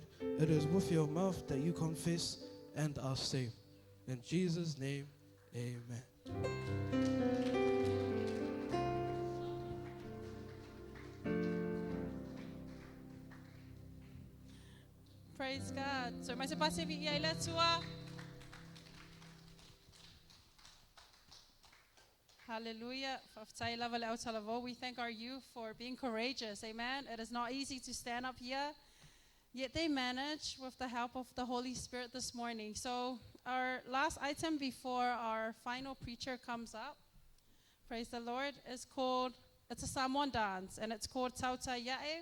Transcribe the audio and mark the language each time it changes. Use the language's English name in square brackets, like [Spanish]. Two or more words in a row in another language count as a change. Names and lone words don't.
[English] It is with your mouth that you confess and are saved. In Jesus' name, amen. Praise God. So, mas pase vi ila tua. Hallelujah. We thank our youth for being courageous. Amen. It is not easy to stand up here, yet they manage with the help of the Holy Spirit this morning. So, our last item before our final preacher comes up, praise the Lord, is called, it's a Samoan dance, and it's called Tauta Yae.